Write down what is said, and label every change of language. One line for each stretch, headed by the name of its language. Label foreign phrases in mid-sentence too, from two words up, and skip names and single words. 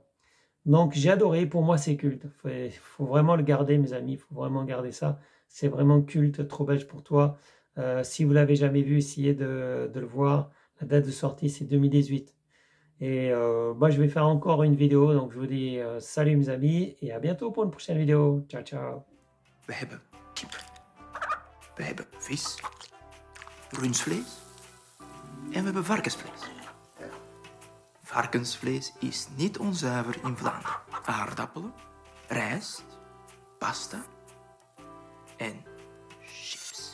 French: Donc, j'ai adoré, pour moi, c'est culte. Faut vraiment le garder, mes amis, il faut vraiment garder ça. C'est vraiment culte, Trop belge pour toi. Si vous l'avez jamais vu, essayez de le voir. La date de sortie, c'est 2018. Et moi, je vais faire encore une vidéo. Donc, je vous dis salut mes amis et à bientôt pour une prochaine vidéo.
Italian: Ciao, ciao.
Dutch: We hebben kip. We hebben vis. Rundvlees. En we hebben varkensvlees. Varkensvlees is niet onzuiver in Vlaanderen. Aardappelen, rijst, pasta en shit.